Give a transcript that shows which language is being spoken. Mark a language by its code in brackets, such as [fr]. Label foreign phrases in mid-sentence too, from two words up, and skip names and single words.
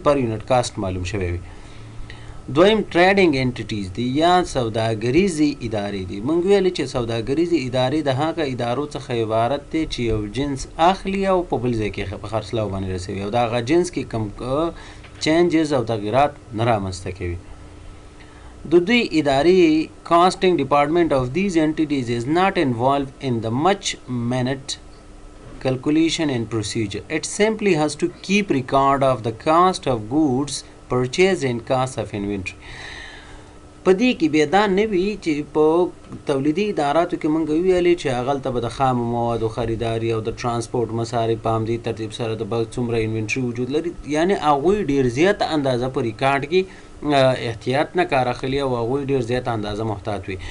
[ps] پر [en] unit cost [ps] معلوم شوی وي. دویم [en] trading entities [ps] دي یا سوداګریزې ادارې دي. موږ ویلې چې سوداګریزې ادارې د هغه ادارو څخه عبارت دی چې یو جنس اخلي او په بل ځای کې په خرڅلاو باندې رسوي، او د هغه جنس کې کم چینجز او تغییرات نه رامنځته کوي. د دوی ادارې [en] casting department of these entities is not involved in the much minute calculation and procedure. It simply has to keep record of the cost of goods purchase and cost of inventory. [ps] په دې کې بیا دا نه وي چې په تولیدي اداراتو کې موږ ویلې چې هغلته به د خامو موادو خریداري او د ترانسپورټ مصارف په همدې ترتیب سره د بلک څومره انوینټري وجود لري، یعنې هغوی ډېر زیاته اندازه په ریکارډ کې احتیاط نه کار اخلي او هغوی ډېر زیاته اندازه محتاط وي.